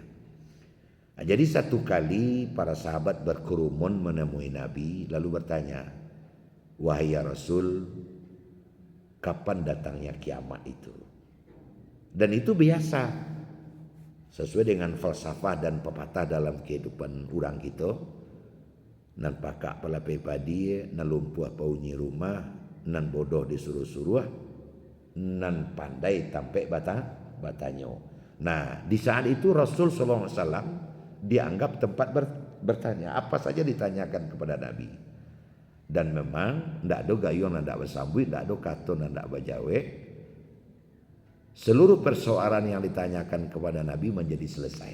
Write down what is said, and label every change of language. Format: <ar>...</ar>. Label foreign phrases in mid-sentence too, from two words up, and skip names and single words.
<id>Jadi satu kali para sahabat berkerumun menemui Nabi lalu bertanya, wahai ya Rasul, kapan datangnya kiamat itu? Dan itu biasa sesuai dengan falsafah dan pepatah dalam kehidupan orang kita.</id> <min>Nan pakak pala padi, nan lumpuh paunyi rumah, nan bodoh disuruh-suruh, nan pandai tampe batanyo.</min> <id>Nah, di saat itu Rasul</id> <ar>صلى الله عليه وسلم</ar> <id>dianggap tempat bertanya, apa saja ditanyakan kepada Nabi. Dan memang tidak ada gayung, tidak bersambut, tidak ada katon, tidak bajawe. Seluruh persoalan yang ditanyakan kepada Nabi menjadi selesai.</id>